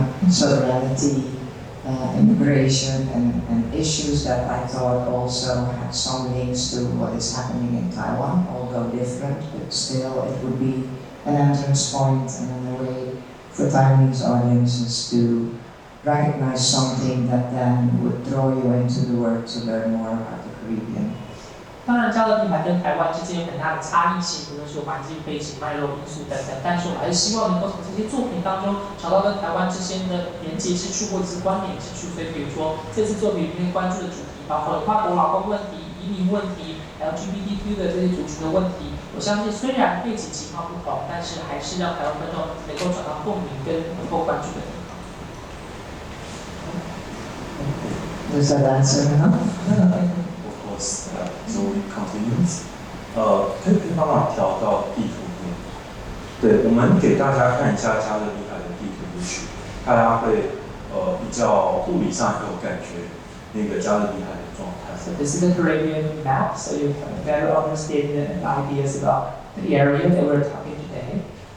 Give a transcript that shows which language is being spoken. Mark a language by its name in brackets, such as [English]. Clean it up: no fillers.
[English] sovereignty, immigration, and issues that I thought also had some links to what is happening in Taiwan, although different, but still it would be an entrance point and a way for Taiwanese audiences to recognize something that then would draw you into the work to learn more about the Caribbean. [Chinese] 当然，加勒比海跟台湾之间有很大的差异性，无论是环境背景、脉络因素等等。但是我还是希望能够从这些作品当中找到跟台湾之间的连结之处或者是关联之处。所以，比如说这次作品里面关注的主题，包括了跨国劳工问题、移民问题、LGBTQ 的这些族群的问题。我相信，虽然背景情况不同，但是还是让台湾观众能够找到共鸣跟能够关注的地方。 [English] Does that answer enough? So we continue. [Chinese] 可以帮忙调到地图面。对，我们给大家看一下加勒比海的地图，也许大家会比较物理上有感觉那个加勒比海的状态。 [English] So this is the Caribbean map, so you can better understand the ideas about the area that we're talking today.